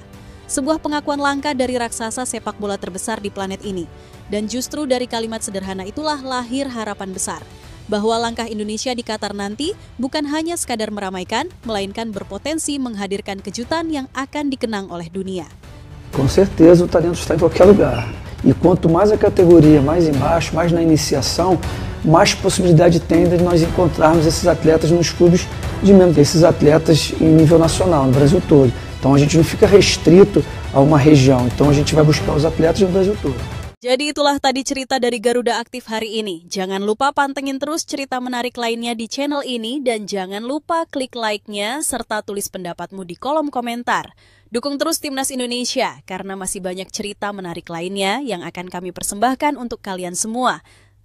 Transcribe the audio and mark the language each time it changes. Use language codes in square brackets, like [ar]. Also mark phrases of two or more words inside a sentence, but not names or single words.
[id] Sebuah pengakuan langka dari raksasa sepak bola terbesar di planet ini. Dan justru dari kalimat sederhana itulah lahir harapan besar. Bahwa langkah Indonesia di Qatar nanti bukan hanya sekadar meramaikan, melainkan berpotensi menghadirkan kejutan yang akan dikenang oleh dunia. [pt] Com certeza o talento está em qualquer lugar. E quanto mais a categoria mais embaixo, mais na iniciação, mais possibilidade tem de nós encontrarmos esses atletas nos clubes de membros, esses atletas em nível nacional, no Brasil todo. Então a gente não fica restrito a uma região, então a gente vai buscar os atletas no Brasil todo. [id] Jadi itulah tadi cerita dari Garuda Aktif hari ini. Jangan lupa pantengin terus cerita menarik lainnya di channel ini dan jangan lupa klik like-nya serta tulis pendapatmu di kolom komentar. Dukung terus Timnas Indonesia karena masih banyak cerita menarik lainnya yang akan kami persembahkan untuk kalian semua.